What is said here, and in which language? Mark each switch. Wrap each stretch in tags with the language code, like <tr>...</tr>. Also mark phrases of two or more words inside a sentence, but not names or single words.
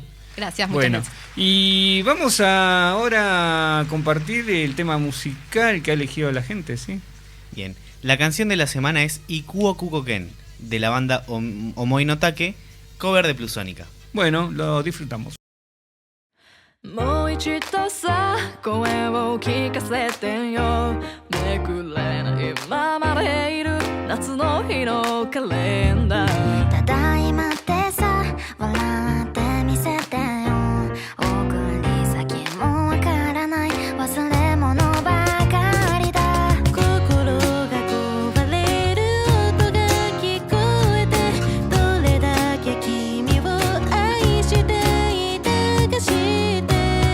<es>Gracias, muchas gracias. Y vamos ahora a compartir el tema musical que ha elegido la gente, ¿sí? Bien, la canción de la semana es Ikuo Kukoken, de la banda Omoi no Take, cover de Plusónica. Bueno, lo disfrutamos.</es> <ja>もう一度さ声を聞かせてよめくれないままでいる夏の日のカレンダーただいまってさ笑ってみせてよ送り先もわからない忘れ物ばかりだ心が壊れる音が聞こえてどれだけ君を愛していたか知って</ja>